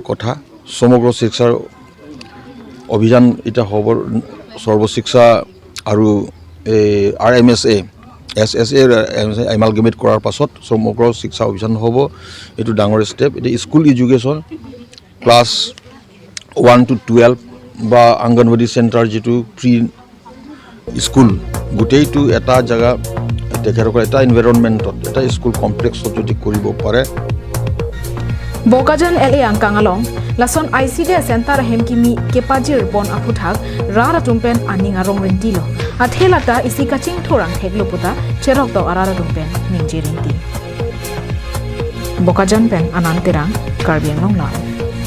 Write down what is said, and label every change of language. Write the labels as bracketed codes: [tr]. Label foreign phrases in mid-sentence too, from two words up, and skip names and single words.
[as] কথা সমগ্ৰ শিক্ষাৰ অভিযান এটা হ'ব সৰ্বশিক্ষা আৰু RMSA SSA এমালগেমেট কৰাৰ পাছত সমগ্ৰ শিক্ষা অভিযান হ'ব এইটো ডাঙৰ ষ্টেপ এটা [en] school education class 1 to 12 [as] বা অংগনবাড়ী চেণ্টাৰ যিটো [en] pre school [as] গোটেইটো এটা জায়গা তেখেতসকলে এটা এনভাইৰনমেণ্টত এটা [en] school complex [as] যদি কৰিব পাৰে [mjw] Bokajan LA ang kangalong lason ICDS Centre ahem kimi kepajir bon aputhak rara tumpen aning arong rentilo athelata isi kaching thorang thegloputa cherok do arara tumpen ningjerinti Bokajan pen ananterang Karbianglong la